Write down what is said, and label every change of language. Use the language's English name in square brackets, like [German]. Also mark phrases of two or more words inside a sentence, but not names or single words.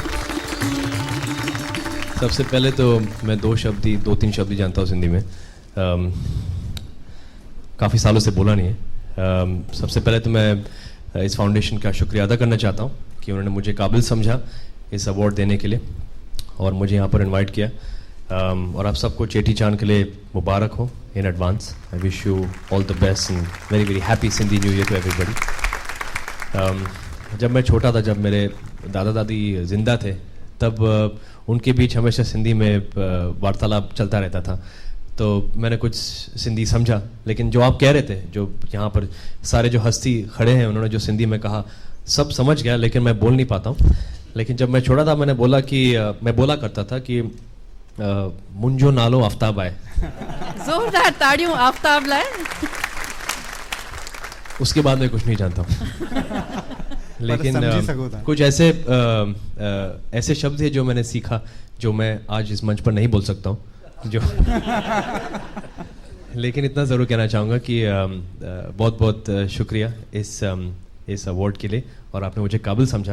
[Hindi] सबसे पहले तो मैं 2-3 शब्द ही जानता हूँ सिंधी में, काफ़ी सालों से बोला नहीं है। सबसे पहले तो मैं इस फाउंडेशन का शुक्रिया अदा करना चाहता हूँ कि उन्होंने मुझे काबिल समझा इस अवार्ड देने के लिए और मुझे यहाँ पर इनवाइट किया। और आप सबको चेटी चांद के लिए मुबारक हो [English] in advance. I wish you all the best and very very happy Sindhi New Year to everybody. [Hindi] जब मैं छोटा था, जब मेरे दादा दादी जिंदा थे, तब उनके बीच हमेशा सिंधी में वार्तालाप चलता रहता था, तो मैंने कुछ सिंधी समझा। लेकिन जो आप कह रहे थे, जो यहाँ पर सारे जो हस्ती खड़े हैं, उन्होंने जो सिंधी में कहा, सब समझ गया, लेकिन मैं बोल नहीं पाता हूँ। लेकिन जब मैं छोटा था, मैंने बोला कि मैं बोला करता था कि [Sindhi] मुंजो नालो आफ्ताब आहे। जोरदार ताड़ियों आफ्ताब लाए। [Hindi] उसके बाद मैं कुछ नहीं जानता हूँ। लेकिन कुछ ऐसे ऐसे शब्द है जो मैंने सीखा, जो मैं आज इस मंच पर नहीं बोल सकता हूँ, जो लेकिन इतना ज़रूर कहना चाहूँगा कि बहुत बहुत शुक्रिया इस अवार्ड के लिए, और आपने मुझे काबिल समझा।